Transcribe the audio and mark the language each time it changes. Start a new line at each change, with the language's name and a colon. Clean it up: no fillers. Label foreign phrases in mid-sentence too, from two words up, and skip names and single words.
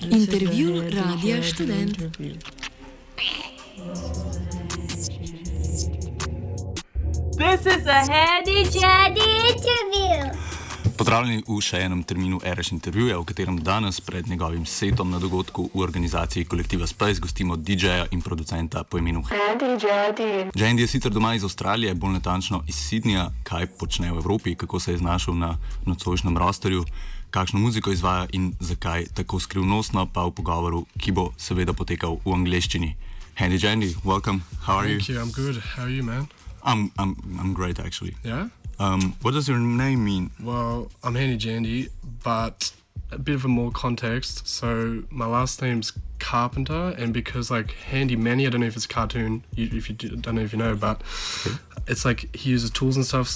Slovenian: Intervju RadioStudent.
English: This is a Handy Jandy interview.
Slovenian: Pozdravljeni v še enem terminu RS intervjuja, v katerem danes pred njegovim setom na dogodku v organizaciji kolektiva Space gostimo DJ-ja in producenta po imenu Jandy. Jandy je sicer doma iz Avstralije, bolj natančno iz Sydneyja. Kaj počne v Evropi, kako se je znašel na nocojšnjem rosterju, kakšno muziko izvaja in zakaj tako skrivnostno, pa v pogovoru, ki bo seveda potekal v angleščini.
English: Jandy, welcome. How are you? Thank you. I'm good. How are you, man? I'm great, actually. Yeah? What does your name mean? Well, I'm Handy Jandy, but a bit of a more context. So my last name's Carpenter, and because like Handy Manny, I don't know if it's a cartoon, don't know if you know, but it's like he uses tools and stuff.